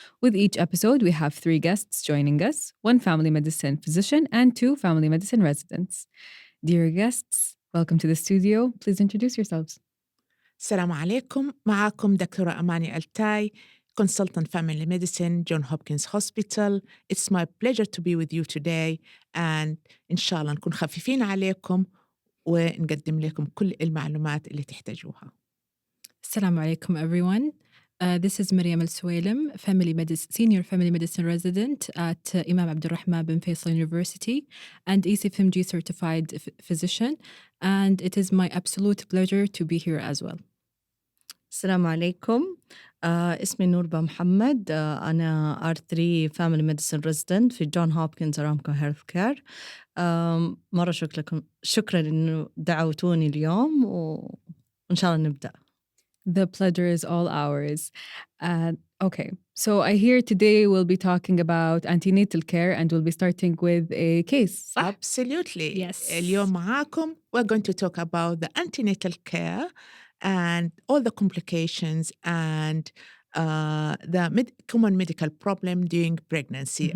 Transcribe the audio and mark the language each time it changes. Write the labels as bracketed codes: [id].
[en] With each episode, we have 3 guests joining us, 1 family medicine physician and 2 family medicine residents. Dear guests, welcome to the studio. Please introduce yourselves. [ar] السلام عليكم. معكم دكتورة [en] أماني AlTai, consultant family medicine, John Hopkins Hospital. It's my pleasure to be with you today, and [ar] إن شاء الله نكون خفيفين عليكم ونقدم لكم كل المعلومات اللي تحتاجوها. Assalamu alaikum, everyone. [en] This is Maryam AlSoweilem, senior family medicine resident at Imam Abdulrahman bin Faisal University and ACFMG certified physician, and it is my absolute pleasure to be here as well. [ar] السلام عليكم. اسمي نور BaMohammed. [en] أنا R3 Family Medicine Resident في John Hopkins Aramco HealthCare. [ar] مرة شكرا إنه دعوتوني اليوم وإن شاء الله نبدأ. [en] The pleasure is all ours. Okay, so I hear today we'll be talking about antenatal care and we'll be starting with a case. Absolutely. Yes. [ar] اليوم معاكم [en] we're going to talk about the antenatal care and all the complications and the common medical problem during pregnancy.